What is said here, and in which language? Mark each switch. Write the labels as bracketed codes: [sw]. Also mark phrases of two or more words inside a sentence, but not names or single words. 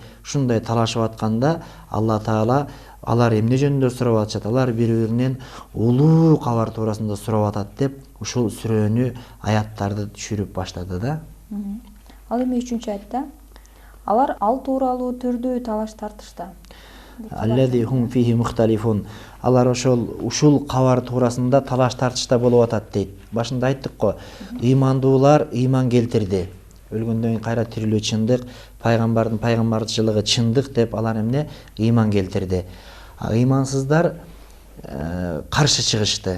[ky] Ушундай талашып атканда Алла Таала алар эмне жөнүндө сурап атышат? Алар бири-биринен улуу кабар туурасында сурап атат деп ушул сүрөнү, аяттарды түшүрүп баштады да. Ал эми 3-чү аятта алар ал тууралуу түрдүү талаш тартышта. [ar] الذي هم فيه مختلفون. [ky] Алар ушул кабар туурасында талаш тартышта болуп атат дейт. Башында айттык го, ыймандуулар ыйман келтирди. Өлгөндөн кийин кайра тирилүү чындык, пайгамбардын пайгамбарчылыгы чындык деп алар эмне ыйман келтирди. Ыймансыздар каршы чыгышты.